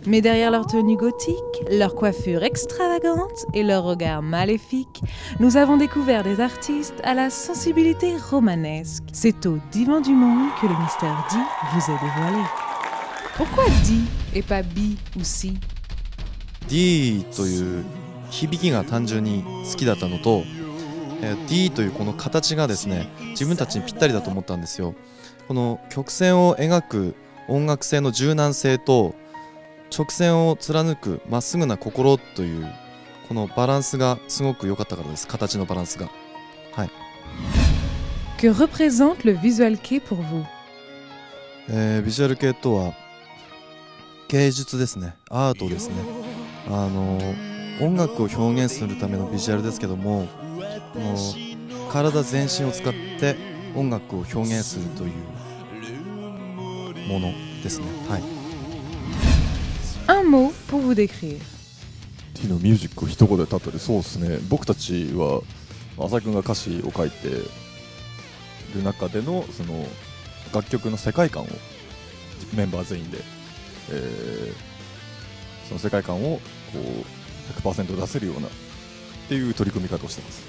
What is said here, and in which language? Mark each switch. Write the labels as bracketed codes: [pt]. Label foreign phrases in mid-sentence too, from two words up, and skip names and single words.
[fr] Mais derrière leur tenue gothique, leur coiffure extravagante et leur regard maléfique, nous avons découvert des artistes à la sensibilité romanesque. C'est au divan du monde que le mystère D vous est dévoilé. Pourquoi D et pas B ou C? [ja] D という響きが単純に好きだったのと、D というこの形がですね、自分たちにぴったりだと思ったんですよ。この曲線を描く音楽性の柔軟性と直線を貫くまっすぐな心というこのバランスがすごく良かったからです。形のバランスが。はい。 [fr] Que représente le visual kei pour vous? [ja] ビジュアル系とは芸術ですね。アートですね。音楽を表現するためのビジュアルですけども、この体全身を使って音楽を表現するというものですね。はい。 [fr] Un mot pour vous décrire. [ja] D のミュージックを一言で例える、そうですね。僕たちは浅井君が歌詞を書いてる中でのその楽曲の世界観をメンバー全員で、その世界観をこう 100% 出せるようなっていう取り組み方をしてます。